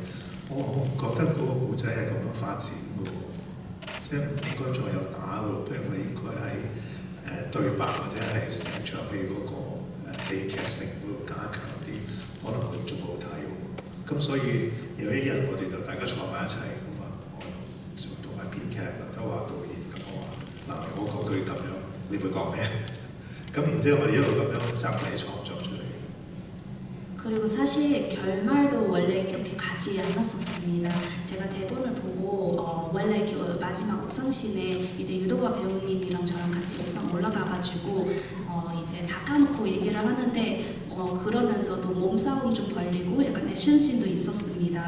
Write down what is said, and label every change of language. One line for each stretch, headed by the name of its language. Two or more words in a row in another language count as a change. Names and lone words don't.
Cantonese: 我唔覺得嗰個故仔係咁樣發展嘅喎，即係唔應該再有打喎，譬如我應該喺對白或者係成場戲嗰個戲劇性嗰度加強啲，可能會仲好睇喎。咁所以有一日我哋就大家坐埋一齊咁啊，我同埋編劇劉德華導演咁我話：嗱，我講句咁樣，你會講咩？咁然之後我哋一路咁樣集體創作出嚟。
Korean: 그리고 사실 결말도 원래 이렇게 가지 않았었습니다. 제가 대본을 보고 원래 마지막 옥상씬에 이제 유도바 배우님이랑 저랑 같이 옥상 올라가가지고 이제 다 까놓고 얘기를 하는데 그러면서도 몸싸움 좀 벌리고 약간 액션씬도 있었습니다.